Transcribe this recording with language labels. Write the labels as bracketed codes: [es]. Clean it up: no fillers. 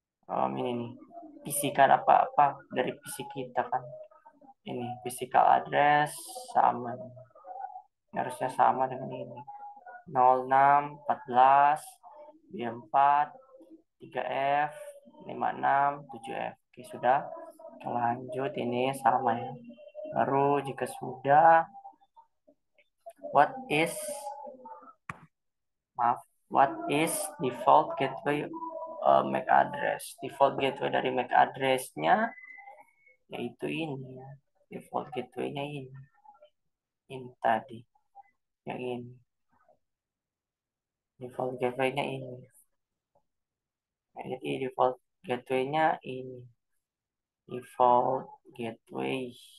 [id] Ini nih PC kan apa dari PC kita kan ini physical address sama harusnya sama dengan ini 06 14 B4 3F 56 7F. Oke sudah kita lanjut ini sama ya. Baru jika sudah [en] what is what is default gateway MAC address. [id] Default gateway dari MAC addressnya yaitu ini ya. Default gateway-nya ini tadi yang ini default gateway-nya ini. Nah, jadi default gateway-nya ini default gateway.